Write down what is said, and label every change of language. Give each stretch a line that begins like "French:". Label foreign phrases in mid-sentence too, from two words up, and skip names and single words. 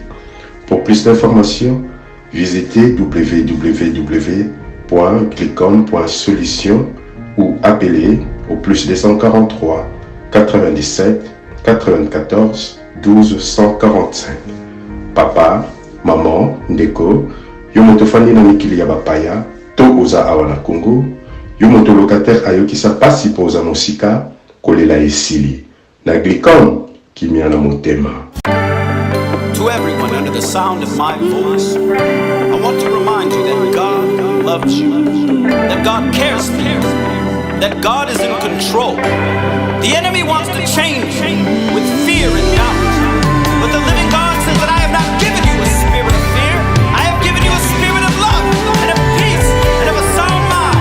French: Pour plus d'informations, visitez www.glicom.solution ou appelez au plus 243 97 94 12 145.
Lingala: Papa, maman, Ndeko, yomotofani na mikili ya bapaya, to oza awana Congo, yomoto locataire ayokisa pasi poza mosika, kolela esili. Na Glicom, kimia na motema.
English: To everyone under the sound of my voice, I want to remind you that God loves you, that God cares for you, that God is in control. The enemy wants to change you with fear and doubt, but the living God says that I have not given you a spirit of fear, I have given you a spirit of love and of peace and of a sound mind.